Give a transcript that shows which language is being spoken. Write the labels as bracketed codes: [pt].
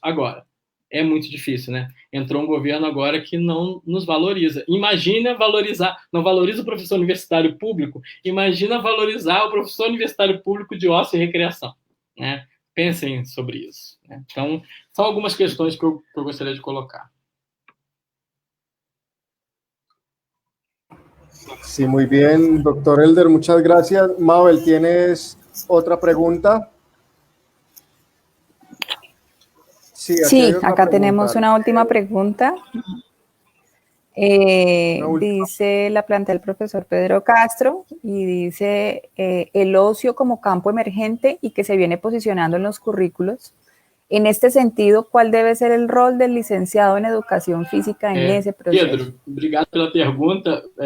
[pt] Agora, é muito difícil, Entrou um governo agora que não nos valoriza. Imagina valorizar, não valoriza o professor universitário público, imagina valorizar o professor universitário público de ócio e recreação, Pensem sobre isso. Então, são algumas questões que eu gostaria de colocar. [es] Sí, muy bien, doctor Elder, muchas gracias. Mabel, ¿tienes otra pregunta? Sí, acá tenemos una última pregunta. Dice, la plantea el profesor Pedro Castro, y dice, el ocio como campo emergente y que se viene posicionando en los currículos. En este sentido, ¿cuál debe ser el rol del licenciado en educación física en ese proceso? [pt] Pedro, obrigado pela pergunta.